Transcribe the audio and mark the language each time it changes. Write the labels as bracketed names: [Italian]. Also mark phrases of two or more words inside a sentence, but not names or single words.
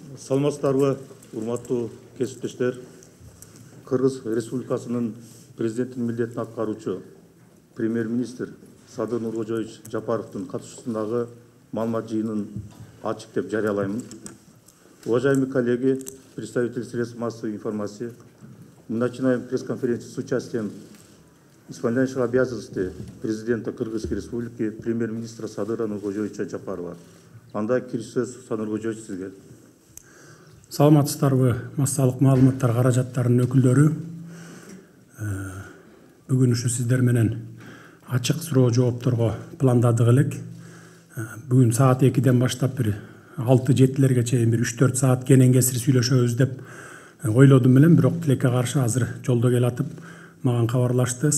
[Kyrgyz] Саламатсыздарбы, урматтуу кесиптештер. Кыргыз Республикасынын президенттин милдетин аткаруучу премьер-министр Садыр Нуркожоевич Жапаровдун катышуусундагы маалымат жыйынын ачык деп жарыялаймын. [Russian] Уважаемые коллеги, представители средств массовой информации, мы начинаем пресс-конференцию с участием исполняющего обязанности президента Кыргызской Республики, премьер-министра Садыра Нуркожоевича Жапарова. [Kyrgyz] Анда кириш сөз Садыр Нуркожоевич сизге. Саламатсыздарбы, массалык маалыматтар каражаттарынын өкүлдөрү. Бүгүн ушу сиздер менен ачык суроо жоопторго пландадык элек. Бүгүн саат 2-ден баштап бир 6-7-лерге чейин бир 3-4 саат кенен кесир сүйлөшөбүз деп ойлодум элем, бирок тилекке каршы азыр жолдо келатып мага кабарлашты.